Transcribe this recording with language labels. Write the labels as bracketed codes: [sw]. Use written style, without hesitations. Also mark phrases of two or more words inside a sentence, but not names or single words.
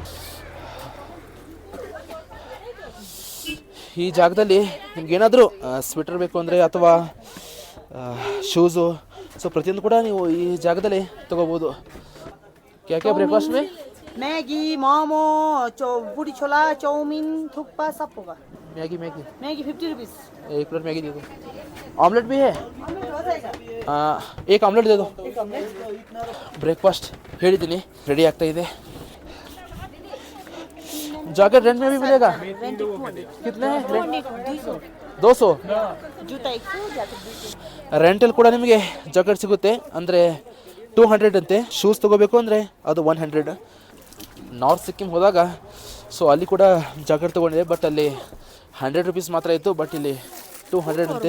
[kn] ಈ ಜಾಗದಲ್ಲಿ ನಿಮ್ಗೇನಾದರೂ ಸ್ವೆಟರ್ ಬೇಕು ಅಂದರೆ ಅಥವಾ ಶೂಸು ಸೊ ಪ್ರತಿಯೊಂದು ಕೂಡ ನೀವು ಈ ಜಾಗದಲ್ಲಿ ತೊಗೋಬೋದು. [hi] क्या ब्रेकफास्ट में ಮ್ಯಾಗಿ, ಮೋಮೋ, ಬುಡಿ ಚೋಲಾ, ಚೌಮಿನ್, ತುಪ್ಪ सब होगा. मैगी 50 रुपीस. एक प्लेट मैगी दे दो. ऑमलेट भी है? एक ऑमलेट दे दो. [kn] ब्रेकफास्ट ಹೇಳಿದ್ದೀನಿ ರೆಡಿ ಆಗ್ತಾ ಇದೆ. [hi] जैकेट रेंट में भी मिलेगा? कितने हैं? 200. [kn] ರೆಂಟಲ್ಲಿ ಕೂಡ ನಿಮಗೆ ಜಾಕೆಟ್ ಸಿಗುತ್ತೆ. ಅಂದರೆ 200 ಅಂತೆ. ಶೂಸ್ ತೊಗೋಬೇಕು ಅಂದರೆ ಅದು 100. ನಾರ್ತ್ ಸಿಕ್ಕಿಂ ಹೋದಾಗ ಸೊ ಅಲ್ಲಿ ಕೂಡ ಜಾಕೆಟ್ ತೊಗೊಂಡಿದೆ. ಬಟ್ ಅಲ್ಲಿ 100 ರುಪೀಸ್ ಮಾತ್ರ ಇತ್ತು. ಬಟ್ ಇಲ್ಲಿ 200 ಅಂತೆ.